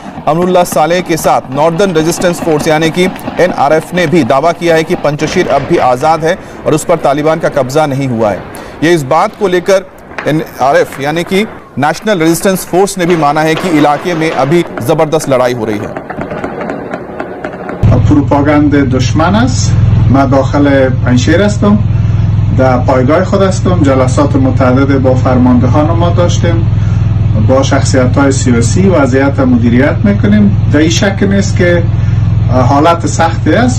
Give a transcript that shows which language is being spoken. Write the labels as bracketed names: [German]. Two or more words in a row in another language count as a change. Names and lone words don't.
[Hindi] अमरुल्लाह सालेह के साथ नॉर्दर्न रेजिस्टेंस फोर्स यानी कि NRF ने भी दावा किया है कि पंचशील अब भी आज़ाद है और उस पर तालिबान का कब्जा नहीं हुआ है। ये इस बात को लेकर NRF यानी कि नेशनल रेजिस्टेंस फोर्स ने भी माना है कि इलाके में अभी जबरदस्त लड़ाई हो रही है। [Persian] پروپاگاند دشمن است. من داخل پنشیر هستم، در پایگاه خود هستم. جلسات متعدد با فرماندهان ما داشتیم، با شخصیت‌های سیاسی وضعیت مدیریت میکنیم. در این شک نیست که حالت سختی است.